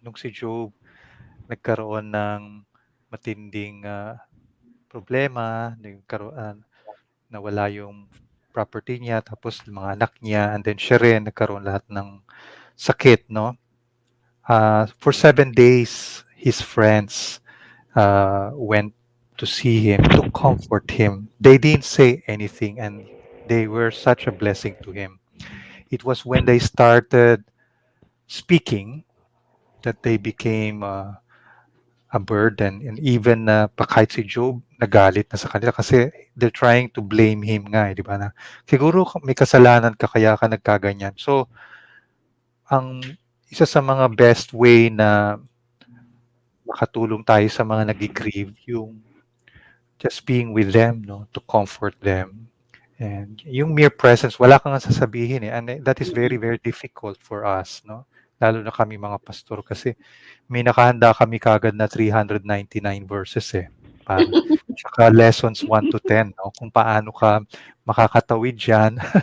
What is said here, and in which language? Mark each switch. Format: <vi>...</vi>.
<tl>Nung si Job nagkaroon ng matinding problema, nawala yung property niya, tapos yung mga anak niya,</tl> <en>and then</en> <tl>siya rin nagkaroon lahat ng sakit, no?</tl> <en>For 7 days, his friends went to see him, to comfort him. They didn't say anything, and they were such a blessing to him. It was when they started speaking that they became a burden. And even</en> <tl>kahit si Job, nagalit na sa kanila kasi</tl> <en>they're trying to blame him</en> <tl>nga, di ba? Na, siguro may kasalanan ka kaya ka nagkaganyan. So, ang isa sa mga best way na makatulong tayo sa mga nag-grieve, yung</tl> <en>just being with them,</en> <tl>no,</tl> <en>to comfort them.</en> <tl>And yung mere presence, wala kang sasabihin eh.</tl> <en>And that is very, very difficult for us, no?</en> <tl>Lalo na kami mga pastor kasi may nakahanda kami kagad na 399 verses eh. Tsaka lessons 1 to 10, no? Kung paano ka makakatawid dyan.</tl>